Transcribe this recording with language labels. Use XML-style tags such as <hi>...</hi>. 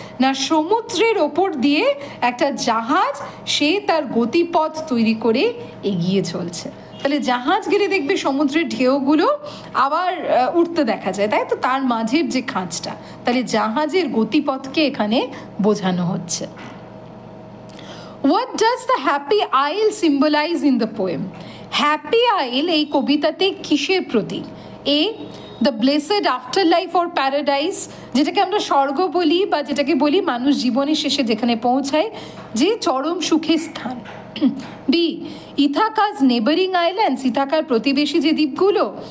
<bn>না সমুদ্রের ওপর দিয়ে একটা জাহাজ সে তার গতিপথ তৈরি করে এগিয়ে চলছে। তাহলে জাহাজ গেলে দেখবে সমুদ্রের ঢেউগুলো আবার উঠতে দেখা যায়, তাই তো, তার মাঝের যে খাঁজটা, তাহলে জাহাজের গতিপথকে এখানে বোঝানো হচ্ছে।</bn> <en>What does the happy isle symbolize in the poem?</en> <bn>Happy isle এই কবিতাতে কিসের প্রতীক?</bn> <en>a the blessed after life or paradise,</en> <bn>যেটাকে আমরা স্বর্গ বলি বা যেটাকে বলি মানুষ জীবনের শেষে যেখানে পৌঁছায় যে চরম সুখের স্থান।</bn> <en>B Ithaca's neighbouring islands,</en> <bn>ইথাকার প্রতিবেশী যে দ্বীপগুলো।</bn>